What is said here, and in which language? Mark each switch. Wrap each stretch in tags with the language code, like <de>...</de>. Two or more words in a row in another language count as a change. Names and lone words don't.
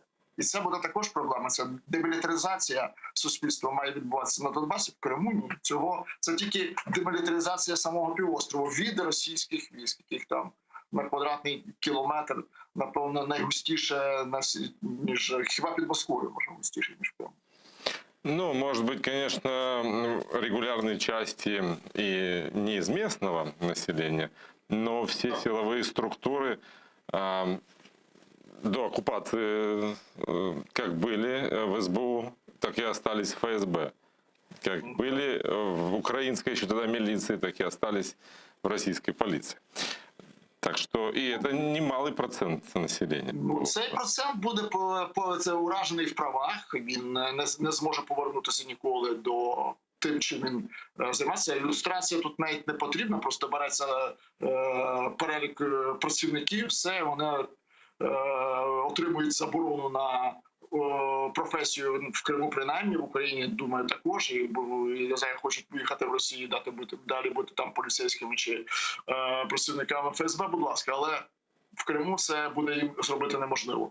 <uk>І це буде також проблема. Це демілітаризація суспільства має відбуватися на Донбасі. В Криму ні. Це тільки демілітаризація самого півострову від російських військ, яких там на квадратний кілометр, напевно, найгустіше, ніж хіба під Москвою, може, густіше, ніж в Криму.</uk> <ru>Может быть, конечно, регулярные части и не из местного населения, но все силовые структуры до оккупации как были в СБУ, так и остались в ФСБ. Как были в украинской еще тогда милиции, так и остались в российской полиции.</ru> <uk>Так що, і це немалий процент населення. Цей процент буде уражений в правах, він не зможе повернутися ніколи до тим, чим він займається. Ілюстрація тут навіть не потрібна, просто береться перелік працівників, все, вони отримують заборону на професію в Криму, принаймні, в Україні, думаю, також, і я знаю, хочуть поїхати в Росію, далі бути там поліцейськими чи працівниками ФСБ, будь ласка, але в Криму це буде їм зробити неможливо.</uk>